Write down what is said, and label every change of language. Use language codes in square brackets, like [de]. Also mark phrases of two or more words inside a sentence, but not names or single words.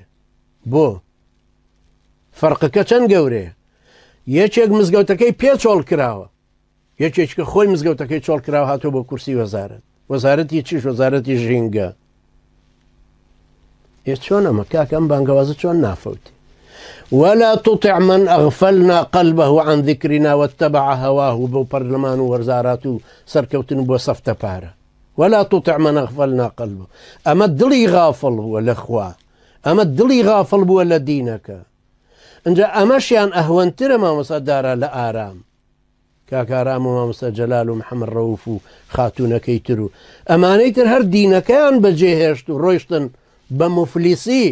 [ckb] بۆ فەرقەکە چەند گەورەیە. یەکێک مزگەوتەکەی پێچۆڵ کراوە یەکێککە خۆی مزگەوتەکەی چۆڵ کراوە هاتۆ بۆ کورسی وەزارەت وەزارەتی چیش وەزارەتی ژینگە. چۆن ئەمە کاکەم بانگەوازە چۆن نافەوتی. [ar] ولا تطع من أغفلنا قلبه عن ذكرنا واتبع هواه [ckb] بو پەرلەمان و وەرزارات و سەرکەوتن بۆ سەفتە پارە. [ar] ولا تطع من أغفلنا قلبه [ckb] ئەمە دڵی غافڵ بووە لە خوا ئەمە دڵی غافڵ بووە لە دینەکە. اینجا ئەمەشیان ئەهوەنترە مامۆسادارە لە ئارام کاکارام و مامۆستا جەلال و محەممەد ڕەوف و خاتوونەکەی تر و ئەمانەی تر هەر دینەکەیان بەجێهێشت و ڕۆیشتن بە مفلیسی.